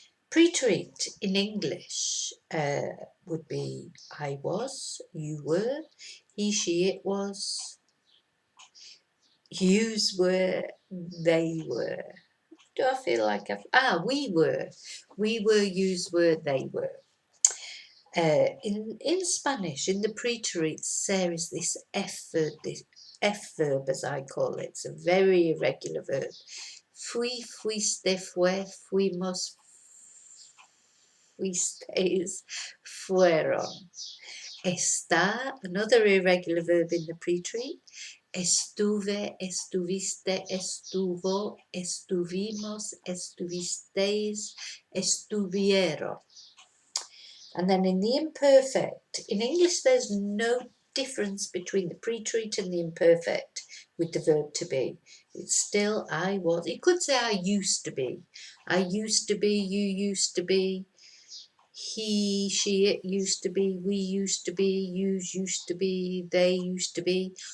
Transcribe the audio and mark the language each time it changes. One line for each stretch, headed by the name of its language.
English: Preterite in English would be I was, you were, he, she, it was, yous were, they were. Do I feel like we were, yous were, they were. In Spanish, in the preterite, there is this F verb, as I call it. It's a very irregular verb.
Spanish: Fui, fuiste, fue, fuimos, fuisteis, fueron.
English: Está, another irregular verb in the preterite.
Spanish: Estuve, estuviste, estuvo, estuvimos, estuvisteis, estuvieron.
English: And then in the imperfect, in English there's no difference between the preterite and the imperfect with the verb to be. It's still I was. You could say I used to be. I used to be, you used to be, he, she, it used to be, we used to be, yous used to be, they used to be.